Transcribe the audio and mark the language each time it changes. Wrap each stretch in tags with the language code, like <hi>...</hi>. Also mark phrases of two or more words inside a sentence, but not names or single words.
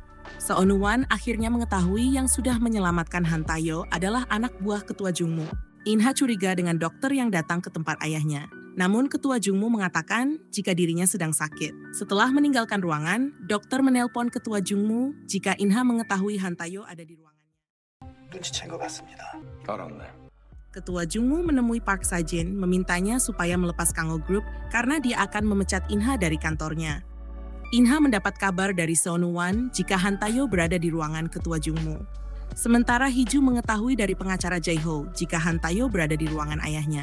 <id>Seonuwan akhirnya mengetahui yang sudah menyelamatkan Han Tayo adalah anak buah ketua Jungmu. Inha curiga dengan dokter yang datang ke tempat ayahnya. Namun ketua Jungmu mengatakan jika dirinya sedang sakit. Setelah meninggalkan ruangan, dokter menelpon ketua Jungmu jika Inha mengetahui Han Tayo ada di ruangannya.</id> <ko>눈치챈 것 같습니다. 알았네.</ko> <id>Ketua Jungmu menemui Park Sajin memintanya supaya melepas Kangho Group karena dia akan memecat Inha dari kantornya. Inha mendapat kabar dari Seonuwan jika Han Tayo berada di ruangan ketua Jungmu. Sementara Hiju mengetahui dari pengacara Jae-ho jika Han Tayo berada di ruangan ayahnya.</id>